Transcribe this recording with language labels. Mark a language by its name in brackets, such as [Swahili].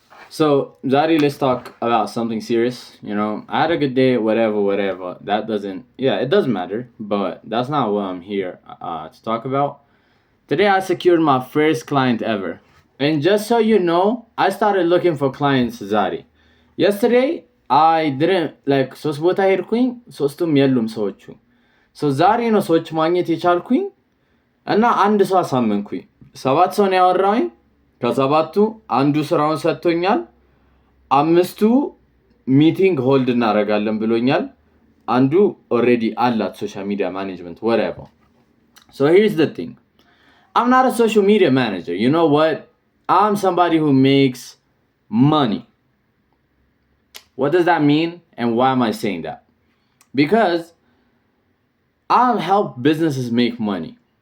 [English] So, Zari, let's talk about something serious. You know, I had a good day, whatever. That doesn't, it doesn't matter, but that's not what I'm here to talk about. Today, I secured my first client ever. And just so you know, I started looking for clients, Zari. Yesterday, I didn't, [Amharic] ሶስት ቦታ ሄድኩኝ፣ ሶስቱም የሉም ሰዎቹ። So, ዛሬ ነው ሰዎች ማግኘት የቻልኩኝ እና አንድ ሰው አሳመንኩኝ። 7 ሰው ነው ያወራሁኝ። ከሰባቱ አንዱ ስራውን ሰጥቶኛል። 5ቱ ሚቲንግ ሆልድ እናደርጋለን ብሎኛል። አንዱ ኦልሬዲ አላት ሶሻል ሚዲያ ማኔጅመንት whatever. [English] So here's the thing. I'm not a social media manager. You know what? I'm somebody who makes money. What does that mean and why am I saying that? Because I help businesses make money.